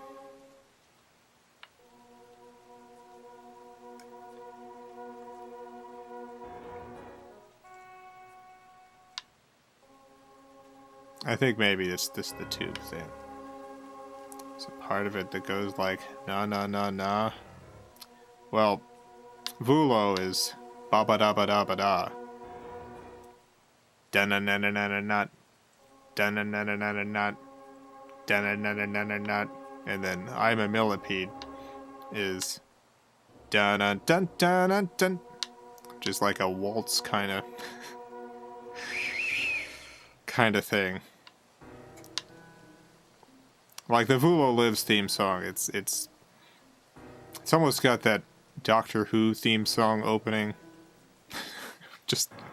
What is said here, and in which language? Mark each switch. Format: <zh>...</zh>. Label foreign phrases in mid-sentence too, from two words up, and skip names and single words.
<en>I think maybe it's just the tube thing. It's a part of it that goes like, nah, nah, nah, nah. Well, Vulo is ba ba da ba da ba da. Da na na na na na na. Da na na na na na na. Da na na na na na na. And then I'm a Millipede is dun dun dun dun dun. Just like a waltz kind of thing. Like the Vulo Lives theme song, it's almost got that Doctor Who theme song opening.</en>